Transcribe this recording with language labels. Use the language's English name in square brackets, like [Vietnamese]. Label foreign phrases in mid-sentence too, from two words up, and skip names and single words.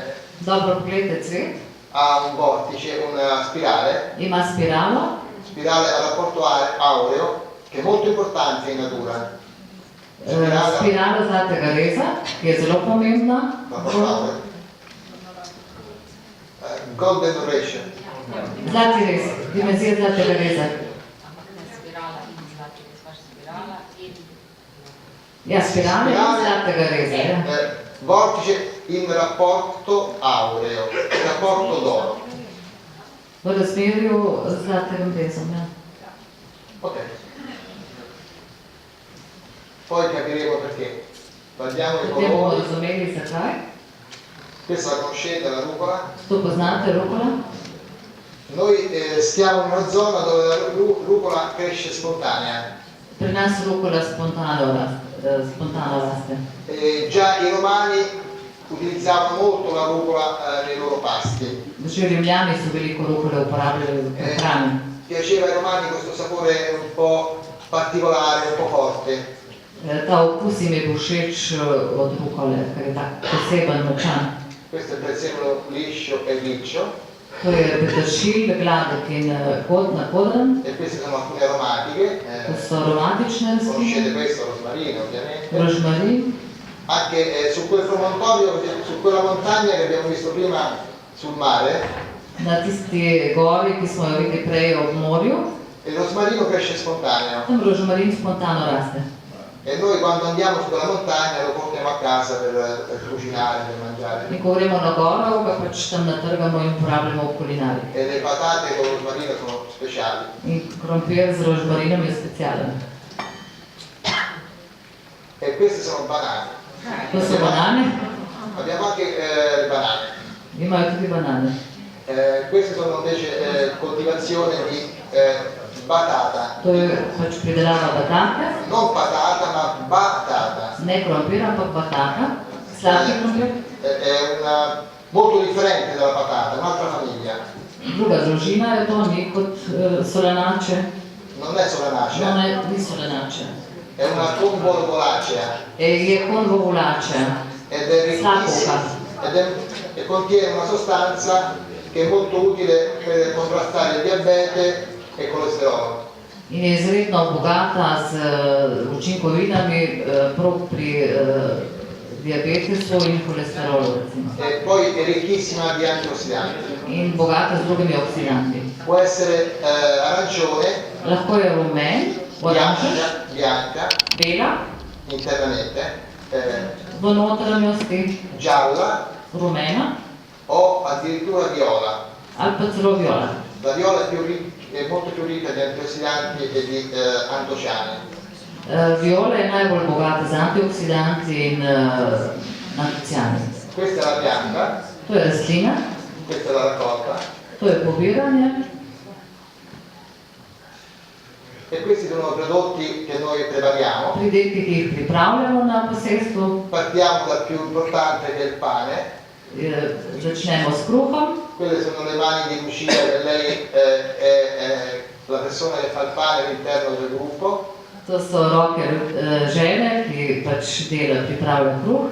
[Slovenian] Dobro pogledajte cvet. [Italian] ha un vortice, una spirale. [Slovenian] Ima spiralo. [Italian] Spirale a rapporto aureo, che è molto importante in natura. [Slovenian] Spiralo zlatega reza, ki je zelo pomembna. [English] Golden duration. [Slovenian] Zlati rez, dimenzija zlatega reza. Ja, spirale in zlatega reza. Ja. [Italian] Vortice in rapporto aureo, rapporto d'oro. [Slovenian] V razmerju z zlatim rezom. Ja. [Italian] Ok. Poi capiremo perché. Guardiamo i [Slovenian] Potem bomo [Italian] colori. [Slovenian] razumeli zakaj. [Italian] Questa la conoscete, la rucola? [Slovenian] To poznate, rukola? [Italian] Noi stiamo in una zona dove la rucola cresce spontanea. [Slovenian] Pri nas rukola spontano raste. [Italian] Già i romani utilizzavano molto la rucola nei loro pasti. [Slovenian] Že Rimljani so veliko rukole uporabljali v hrani. [Italian] Piaceva ai romani questo sapore un po' particolare, un po' forte. [Slovenian] Ta okus jim je bil všeč od rukole, ker je tak poseben, močan. [Italian] Questo è il prezzemolo liscio e riccio. [Slovenian] To je peteršilj, gladek in nakodren. [Italian] E queste sono alcune aromatiche. [Slovenian] To so aromatične [Italian] Conoscete [Slovenian] rastline. [Italian] questo, rosmarino ovviamente. [Slovenian] Rožmarin. [Italian] Anche su quel promontorio, su quella montagna che abbiamo visto prima sul mare. [Slovenian] Na tisti gori, ki smo jo videli prej ob morju. [Italian] Il rosmarino cresce spontaneo. [Slovenian] Tam rožmarin spontano raste. [Italian] E noi quando andiamo su quella montagna lo portiamo a casa per cucinare, per mangiare. [Slovenian] In ko gremo na goro, ga pač tam natrgamo in uporabljamo v kulinari. [Italian] E le patate con rosmarino sono speciali. [Slovenian] In krompir z rožmarinom je specialen. [Italian] E queste sono banane. [Slovenian] To so banane. [Italian] Abbiamo anche le banane. [Slovenian] Imajo tudi banane. [Italian] Queste sono invece coltivazione di batata. [Slovenian] To je pač pridelava batate. [Italian] Non patata, ma batata. [Slovenian] Ne krompir, ampak batata. Sladki krompir. [Italian] È molto differente dalla patata, un'altra famiglia. [Slovenian] druga družina je to, ni kot solanače. [Italian] Non è solanacea, [Slovenian] No, ne, ni solanače. [Italian] è una convolvolacea [Slovenian] Je konvolvulacea. [Italian] ed è ricchissima e contiene una sostanza che è molto utile per contrastare il diabete e il colesterolo. [Slovenian] In je izredno bogata z učinkovinami prav pri diabetesu in kolesterolu, recimo. [Italian] E poi è ricchissima di antiossidanti. [Slovenian] In bogata z drugimi oksidanti. [Italian] Può essere arancione, [Slovenian] Lahko je rumen, oranžen, [Italian] bianca [Slovenian] bela, [Italian] internamente, [Slovenian] v notranjosti [Italian] gialla [Slovenian] rumena [Italian] o addirittura viola. [Slovenian] ali pa celo viola. [Italian] La viola è molto più ricca di antiossidanti e di antociani. [Slovenian] Viola je najbolj bogata z antioksidanti in antociani. [Italian] Questa è la pianta, [Slovenian] To je rastlina, [Italian] questa è la raccolta [Slovenian] to je pobiranje [Italian] e questi sono prodotti che noi prepariamo. [Slovenian] pridelki, ki jih pripravljamo na posestvu. [Italian] Partiamo dal più importante che è il pane. [Slovenian] Začnemo s kruhom. [Italian] Quelle sono le mani di Lucia, che lei è la persona che fa il pane all'interno del gruppo. [Slovenian] To so roke žene, ki pač dela, pripravlja kruh.